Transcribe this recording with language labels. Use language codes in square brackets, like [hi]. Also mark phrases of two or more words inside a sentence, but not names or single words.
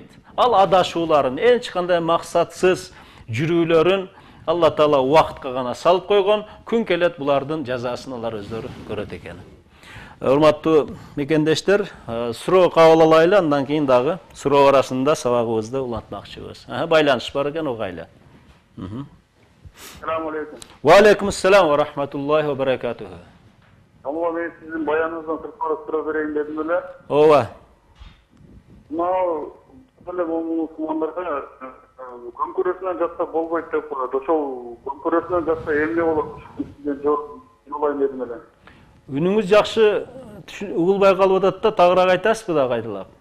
[ky] Ал адашууларын, эч кандай максатсыз жүрүүлөрүн Алла Таала убакытка гана салып койгон, күн келет булардын жазасын алар өздөрү көрөт экен. Урматтуу мекендештер, суроо кабыл алайлы, андан кийин дагы суроо арасында сабагыбызды улантмакчыбыз. Байланыш бар экен, угайлы. [ar] السلام عليكم. وعليكم السلام ورحمة الله وبركاته. [kk] Алла, мен сіздің баяныңыздан сыртқары сұра берейін дедім эле. [ky] Ооба. Мынау эле мұсылмандарға көмкөрөсүнөн жатса болбойт деп коет. Ошол көмкөрөсүнөн жатса эмне болот? Сизден жооп алайын дедим эле. Үнүңүз жакшы угулбай калып атат да, тагыраак айтасызбы да кайталап?